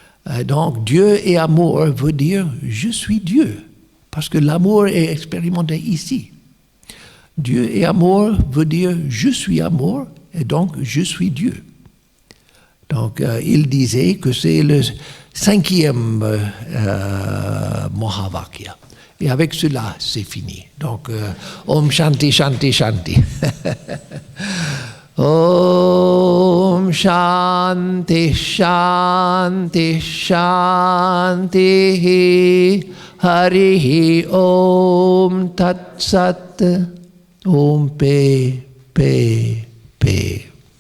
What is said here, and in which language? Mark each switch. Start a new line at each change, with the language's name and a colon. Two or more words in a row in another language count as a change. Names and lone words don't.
French: Donc, Dieu et amour veut dire je suis Dieu, parce que l'amour est expérimenté ici. Dieu et amour veut dire je suis amour, et donc je suis Dieu. Donc, il disait que c'est le 5e Mahavakya. Et avec cela, c'est fini. Donc,
Sanskrit: ॐ शान्तिः शान्तिः शान्तिः। ॐ शान्तिः शान्तिः शान्तिः हरिः ॐ तत् सत् ॐ पे पे पे.